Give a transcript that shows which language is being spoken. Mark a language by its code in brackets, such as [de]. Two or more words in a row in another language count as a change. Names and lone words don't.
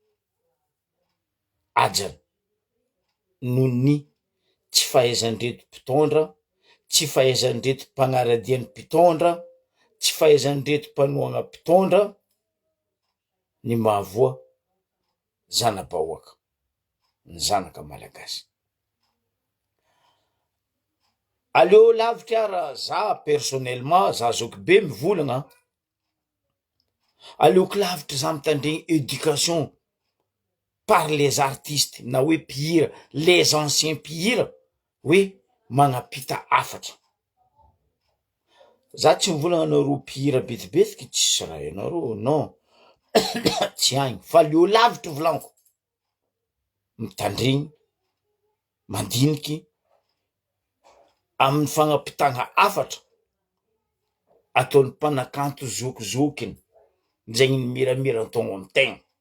[mg] ajany noho ny tsy fahaizandreto mpitondra, tsy fahaizandreto mpanaradian'ny mpitondra, tsy fahaizandreto mpanohana mpitondra ny mahavoa zana-bahoaka, ny zanaka malagasy. Aleo lavitra ara za personnellement, za Zokibe mivolagna, aleoko lavitra za mitandregny [fr] éducation par les artistes [mg] na hoe mpihira, [fr] les anciens [mg] mpihira, hoe magnapita afatra. Za tsy mivolagna anareo mpihira betibetiky tsisy raha hainareo, non. Tsy agny, fa aleo lavitra volaniko mitandregny mandiniky amin'ny fagnapitagna afatra ataon'ny mpanakanto zokizokiny zegny ny miramira tao amin'ny tegna.